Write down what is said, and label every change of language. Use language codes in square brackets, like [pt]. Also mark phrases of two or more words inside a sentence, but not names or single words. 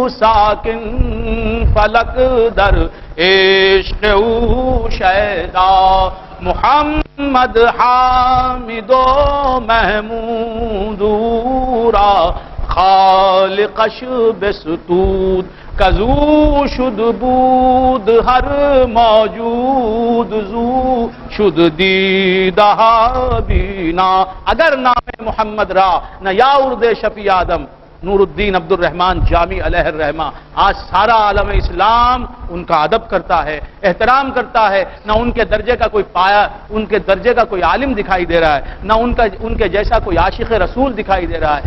[fa] ساکن، فلک در عشق او شیدا محمد حامد و محمود را خالقش بستود کزو شد بود هر موجود زو شد دیدہ بینا. اگر نام محمد را نہ یا ارد شفیع آدم. [ur] نور الدین عبد الرحمن جامی علیہ الرحمہ. آج سارا عالم اسلام ان کا ادب کرتا ہے، احترام کرتا ہے. نہ ان کے درجے کا کوئی پایا، ان کے درجے کا کوئی عالم دکھائی دے رہا ہے، نہ ان کے جیسا کوئی عاشق رسول دکھائی دے رہا ہے.